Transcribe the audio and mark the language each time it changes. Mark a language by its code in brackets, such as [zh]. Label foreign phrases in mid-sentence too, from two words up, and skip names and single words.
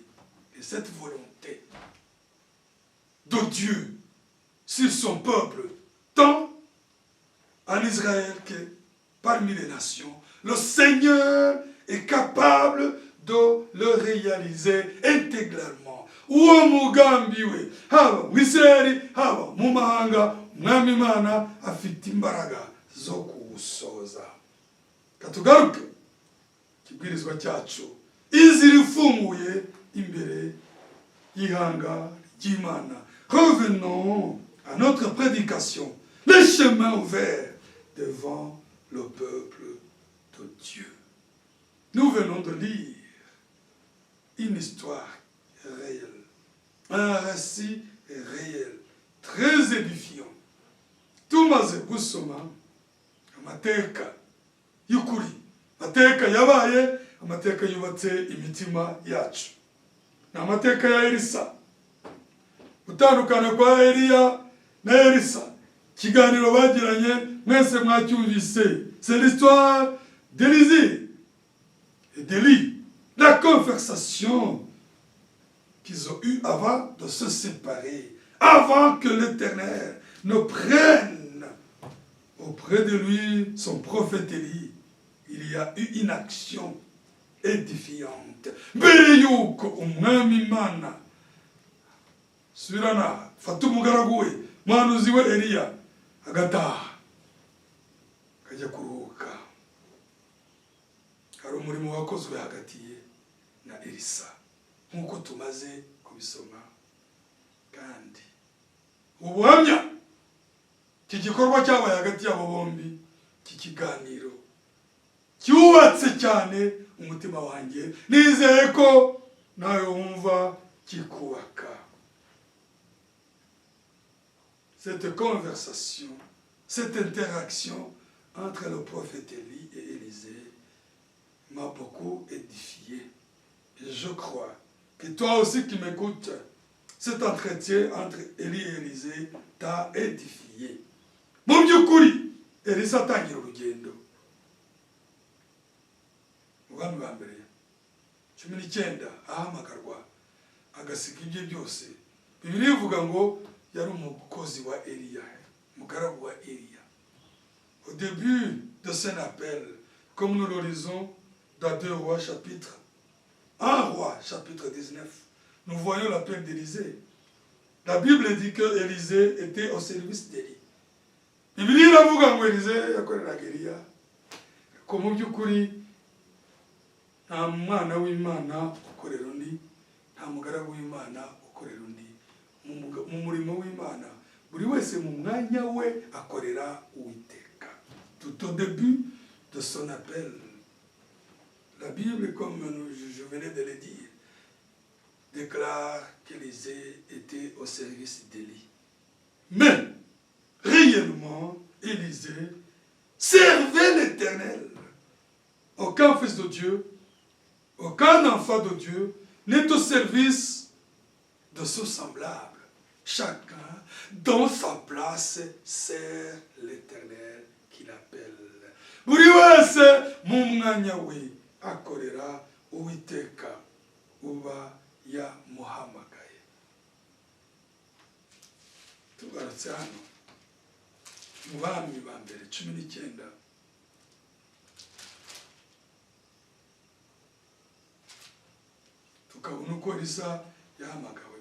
[fr] Et cette volonté de Dieu sur son peuple, tant en Israël que parmi les nations, le Seigneur est capable de le réaliser intégralement. [rw] Uwo mugambi we haba mu Isirayeli haba mu mahanga, umwami Imana afite imbaraga zo kuwusohoza. Katugaruke kibwirizwa cyacu, inzira ifunguye imbere y'ihanga ry'Imana. [fr] Revenons à notre prédication. Le chemin ouvert devant le peuple de Dieu. Nous venons de lire une histoire réelle, un récit réel, très édifiant. [rw] Tumaze gusoma amateka y'ukuri, amateka yabaye, amateka yubatse imitima yacu. Ni amateka ya Elisa. Gutandukana kwa Eliya na Elisa, kiganiro bagiranye mwese mwacyumvise. [fr] C'est l'histoire d'Élisée et d'Élie. La conversation qu'ils ont eue avant de se séparer, avant que l'Éternel ne prenne auprès de lui son prophète Élie. Il y a eu une action édifiante. [rw] Mbere yuko umwami Imana subirana fata umugaragu we muhanuzi we Eliya agataha akajya kuruhuka, hari umurimo wakozwe hagati ye na Elisa nk'uko tumaze kubisoma. Kandi ubuhamya iki gikorwa cyabaye hagati yabo bombi, iki kiganiro cyubatse cyane umutima wanjye, nizeye ko nawe wumva kikubaka. [fr] Cette conversation, cette interaction entre le prophète Élie et Élisée m'a beaucoup édifié. Et je crois que toi aussi qui m'écoutes, cet entretien entre Élie et Élisée t'a édifié. [rw] Mu by'ukuri Elisa atangira urugendo. Ubwami bwa mbere 19 ahamagarwa agasiga ibye byose. Bibiliya ivuga ngo yari umukozi wa Eliya, umugaragu wa Eliya. [fr] Au début de son appel, comme nous le lisons dans 2 Rois chapitre 1 Roi chapitre 19, nous voyons l'appel d'Élisée. La Bible dit que Élisée était au service d'Élie. [rw] Bibiliya iravuga ngo Élisée yakoreraga Eliya, ko mu by'ukuri nta mwana w'Imana ukorera undi, nta mugaragu w'Imana ukorera undi. Mu murimo w'Imana buri wese mu mwanya we akorera Uwiteka. [fr] Tout au début de son appel, la Bible, comme je venais de le dire, déclare qu'Élisée était au service d'Élie. Mais réellement, Élisée servait l'Éternel. Aucun fils de Dieu, aucun enfant de Dieu n'est au service de son semblable. Chacun, dans sa place, sert l'Éternel qu'il appelle. [rw] Buri wese mu mwanya we akorera Uwiteka uba yamuhamagaye. Tugarutse hano mu Bami ba mbere 19, tukabona uko Elisa yahamagawe.